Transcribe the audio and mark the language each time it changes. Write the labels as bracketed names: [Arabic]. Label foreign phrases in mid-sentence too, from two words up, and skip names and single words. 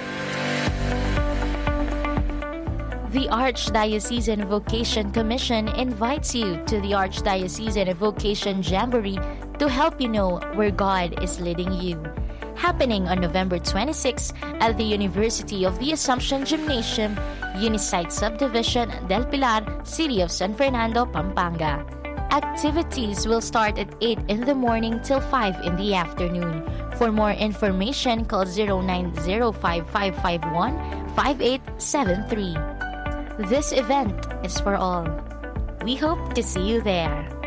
[English] The Archdiocesan Vocation Commission invites you to the Archdiocesan Vocation Jamboree to help you know where God is leading you. Happening on November 26 at the University of the Assumption Gymnasium, Unisite Subdivision, Del Pilar, City of San Fernando, Pampanga. Activities will start at 8 in the morning till 5 in the afternoon. For more information, call 0905-551-5873. This event is for all. We hope to see you there.